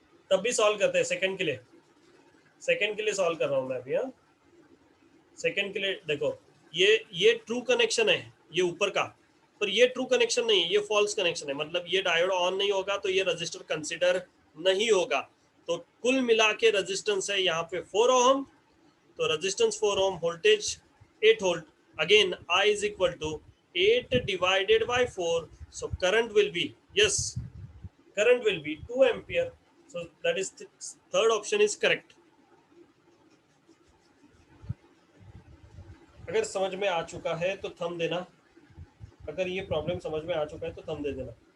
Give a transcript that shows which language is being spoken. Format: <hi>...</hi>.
<hi>तब भी सॉल्व करते हैं, सेकंड के लिए, सेकंड के लिए सॉल्व कर रहा हूँ मैं अभी। हाँ, सेकंड के लिए देखो, ये ट्रू कनेक्शन है, ये ऊपर का, पर ये ट्रू कनेक्शन नहीं है, ये फॉल्स कनेक्शन है, मतलब ये डायोड ऑन नहीं होगा तो ये रजिस्टर कंसिडर नहीं होगा। तो कुल मिला के रजिस्टेंस है यहाँ पे 4 ओम, तो resistance 4 Om, voltage 8 volt,</hi> <en>Again I is equal to 8 divided by 4, so current will be, yes, current will be 2 ampere, so that is third option is correct।</en> <hi>अगर समझ में आ चुका है तो थंब देना, अगर ये प्रॉब्लम समझ में आ चुका है तो थंब दे देना।</hi>